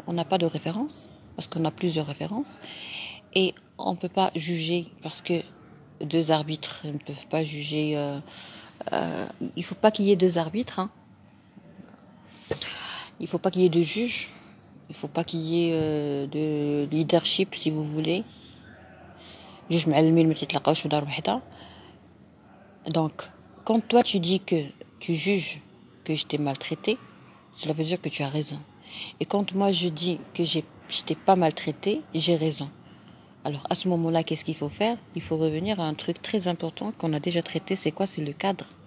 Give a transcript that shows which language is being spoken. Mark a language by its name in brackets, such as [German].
[French] On n'a pas de référence, parce qu'on a plusieurs références. Et on ne peut pas juger, parce que deux arbitres ne peuvent pas juger. Il ne faut pas qu'il y ait deux arbitres. Hein. Il ne faut pas qu'il y ait de juges. Il ne faut pas qu'il y ait de leadership, si vous voulez. [Arabic] Juge معلمين ما تيتلاقاوش في دار وحده. [French] Donc, quand toi tu dis que tu juges que je t'ai maltraité, cela veut dire que tu as raison. Et quand moi je dis que je t'ai pas maltraité, j'ai raison. Alors à ce moment-là, qu'est-ce qu'il faut faire? Il faut revenir à un truc très important qu'on a déjà traité, c'est quoi? C'est le cadre.